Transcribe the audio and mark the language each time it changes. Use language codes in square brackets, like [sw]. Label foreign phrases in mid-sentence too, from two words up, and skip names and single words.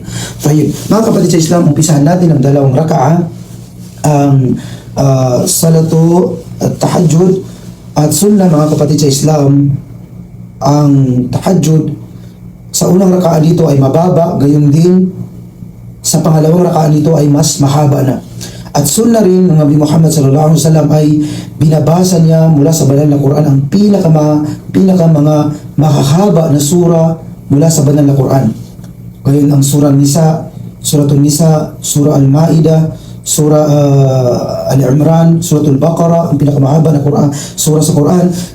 [tl] So yun, mga kapatid sa Islam, umpisahan natin ang 2 raka'a, ang salatu at tahajjud at sunnah. Mga kapatid sa Islam, ang tahajjud sa unang rakaan dito ay mababa, gayon din sa pangalawang rakaan dito ay mas mahaba na. At sunna rin ng Nabi Muhammad [ar] صلى الله عليه وسلم [tl] ay binabasa niya mula sa banal na Quran ang pinaka mga mahahaba na sura mula sa banal na Quran. Gayon ang surah Nisa, Suratul Nisa, Surah Al-Ma'idah, Surah Al-Imran, Suratul Baqarah, ang pinakamahaba na Quran, surah sa Quran.